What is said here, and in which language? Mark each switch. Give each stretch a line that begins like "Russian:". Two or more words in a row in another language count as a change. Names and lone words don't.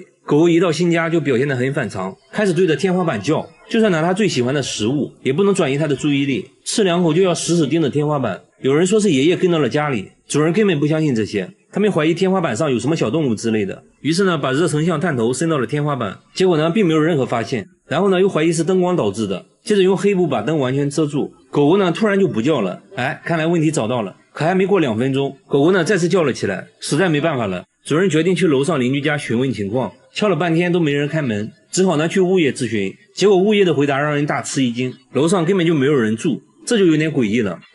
Chinese: 狗狗一到新家就表現得很反常，開始對着天花板叫，就算拿它最喜歡的食物也不能轉移它的注意力，吃2口就要死死盯着天花板。有人說是爺爺跟到了家裡，主人根本不相信這些，他們懷疑天花板上有什麼小動物之類的，於是呢把熱成像探頭伸到了天花板，結果呢並沒有任何發現，然後呢又懷疑是燈光導致的，接着用黑布把燈完全遮住。狗狗呢突然就不叫了，看來問題找到了。可還沒過2分鐘，狗狗呢再次叫了起來，實在沒辦法了，主人決定去樓上鄰居家詢問情況，敲了半天都沒人開門，只好呢去物業諮詢，結果物業的回答讓人大吃一驚，樓上根本就沒有人住，這就有點詭異了。